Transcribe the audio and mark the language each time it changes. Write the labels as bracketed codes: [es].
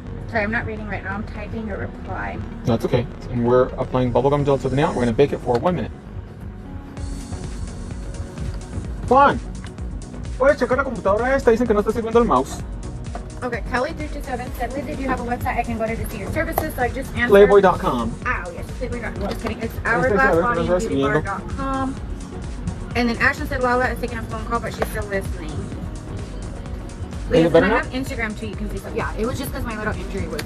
[en] Sorry, I'm not reading right now. I'm typing a reply. That's okay. And we're applying bubblegum gel to the nail. We're going to bake it for 1 minute. [es] Juan, puedes checar la computadora esta. Dicen que no está sirviendo el mouse. [en] Okay, Kelly327 said, Liz, if you have a website, I can go to see your services. So I just answered. Playboy.com. Oh, yes, Playboy.com. Just kidding. It's hourglassbodyandbeautybar.com. And then Ashley said Lala is taking a phone call, but she's still listening. Liz, and I have Instagram too. You can see stuff. Yeah, it was just because my little injury was.